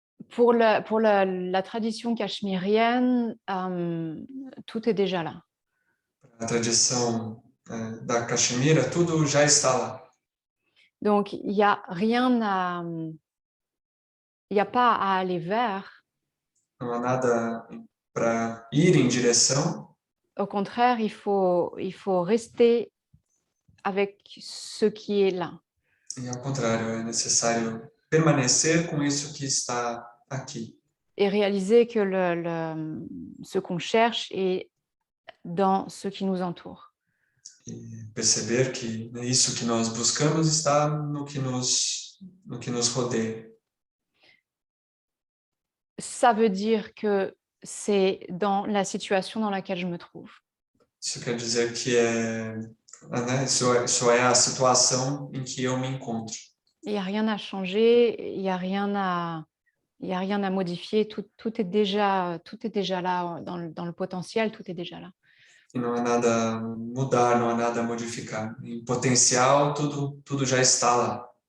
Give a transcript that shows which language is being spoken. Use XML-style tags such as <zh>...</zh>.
<fr>Pour la tradition cachemirienne, tout est déjà là.</fr> <pt>A tradição da Caxemira, tudo já está lá.</pt> <fr>Donc, il n'y a rien à... Il n'y a pas à aller vers.</fr> <pt>Não há nada para ir em direção.</pt> <fr>Au contraire, il faut rester avec ce qui est là.</fr> <pt>E ao contrário, é necessário permanecer com isso que está aqui.</pt> <fr>Et réaliser que ce qu'on cherche est dans ce qui nous entoure.</fr> <pt>E perceber que isso que nós buscamos está no que nos rodeia.</pt> <fr>Ça veut dire que c'est dans la situation dans laquelle je me trouve.</fr> <pt>Isso quer dizer que né, isso é a situação em que eu me encontro.</pt> <fr>Il n'y a rien à changer, il n'y a rien à modifier, tout est déjà là, dans le potentiel, tout est déjà là.</fr> <pt>E não há nada a mudar, não há nada a modificar. Em potencial, tudo já está lá.</pt>